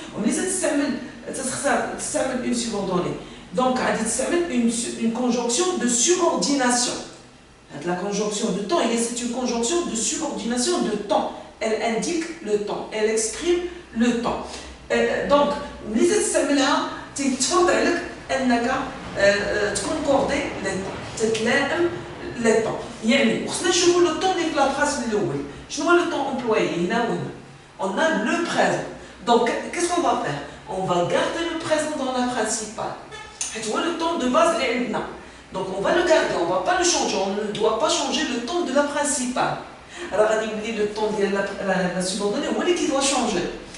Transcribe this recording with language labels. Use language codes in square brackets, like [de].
[ar] وملي تستعمل une subordonnée. [fr] Donc, [ar] غادي تستعمل [fr] une conjonction de subordination. La conjonction de temps, c'est une conjonction de subordination de temps. Elle indique le temps, elle exprime le temps. [ar] Donc, ملي تستعملها تيتفرض عليك انك تكونكوردي تتلائم لي طون. يعني خصنا نشوفوا لو طون اللي في لابراس الاول. شنو هو لو طون امبلويي هنا وهنا؟ [fr] On a le présent. Donc, qu'est-ce qu'on va faire? On va garder le présent dans la principale. [ar] حيت هو [fr] le temps de base [ar] اللي عندنا. [fr] Donc, on va le garder, on ne va pas le changer. On ne doit pas changer le temps de la principale. Alors, on dit le temps de la subordonnée, on dit qu'il doit changer.